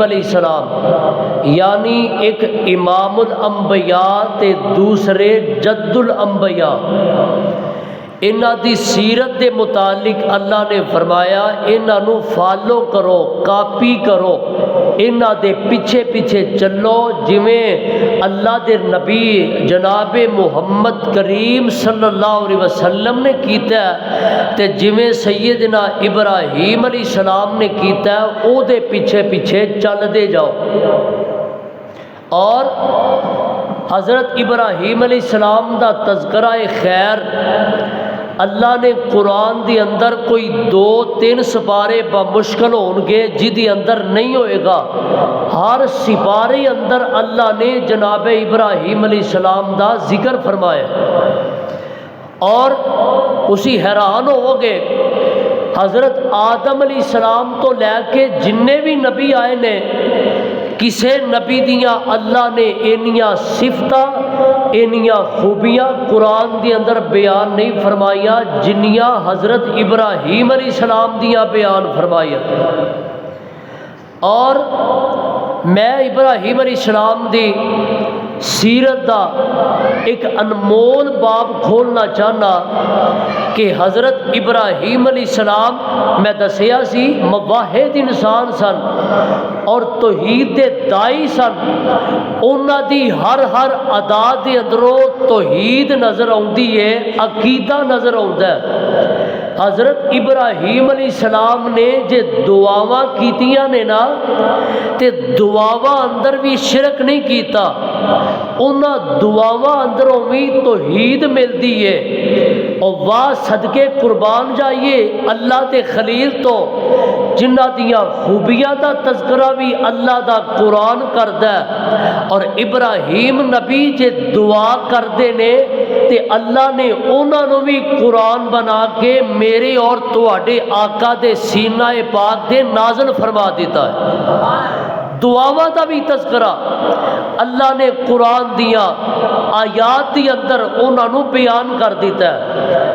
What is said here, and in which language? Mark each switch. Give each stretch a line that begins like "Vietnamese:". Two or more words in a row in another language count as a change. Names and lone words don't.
Arabic: علیہ السلام،
Punjabi: یعنی ایک امام الانبیاء تے دوسرے جد الانبیاء، انہاں دی سیرت دے متعلق اللہ نے فرمایا انہاں نو فالو کرو، کاپی کرو، انہاں دے پیچھے پیچھے چلو، جویں اللہ دے نبی جناب محمد کریم
Arabic: صلی اللہ علیہ وسلم
Punjabi: نے کیتا ہے تے جویں سیدنا ابراہیم
Arabic: علیہ السلام
Punjabi: نے کیتا ہے، او دے پیچھے پیچھے چل دے جاؤ۔ اور حضرت ابراہیم
Arabic: علیہ السلام
Punjabi: دا تذکرہ خیر اللہ نے قرآن دی اندر کوئی 2-3 سپارے بمشکل ہون گے جدی اندر نہیں ہوئے گا، ہر سپارے اندر اللہ نے جناب ابراہیم
Arabic: علیہ السلام
Punjabi: دا ذکر فرمایا، اور اسی حیران ہو گے حضرت آدم
Arabic: علیہ السلام
Punjabi: تو لے کے جننے بھی نبی آئے نے، کسے نبی دیاں اللہ نے اینیاں صفتاں اینیاں خوبیاں قرآن دی اندر بیان نہیں فرمائیاں جنیاں حضرت ابراہیم
Arabic: علیہ السلام
Punjabi: دیاں بیان فرمائیاں۔ اور میں ابراہیم
Arabic: علیہ السلام
Punjabi: دی سیرت دا ایک انمول باب کھولنا چاہنا کہ حضرت ابراہیم
Arabic: علیہ السلام
Punjabi: میں دسیا سی موحد انسان سن اور توحید دے دائی سن، انہاں دی ہر ادا دے اندروں توحید نظر آندی ہے، عقیدہ نظر آندا ہے۔ حضرت ابراہیم
Arabic: علیہ السلام
Punjabi: نے جے دعاواں کیتیاں نے نا تے دعاواں اندر بھی شرک نہیں کیتا، انہاں دعاواں اندروں بھی توحید ملدی ہے۔ اور واہ صدقے قربان جائیے اللہ دے خلیل تو جنہ دیاں خوبیاں دا تذکرہ بھی اللہ دا قرآن کردا ہے، اور ابراہیم نبی جے دعا کردے نے تے اللہ نے انہاں نو بھی قرآن بنا کے میرے اور تواڈے آقا دے سینہ پاک دے نازل فرما دیتا ہے۔ دعاواں دا بھی تذکرہ اللہ نے قرآن دیا آیات دی اندر انہاں نو بیان کر دیتا ہے۔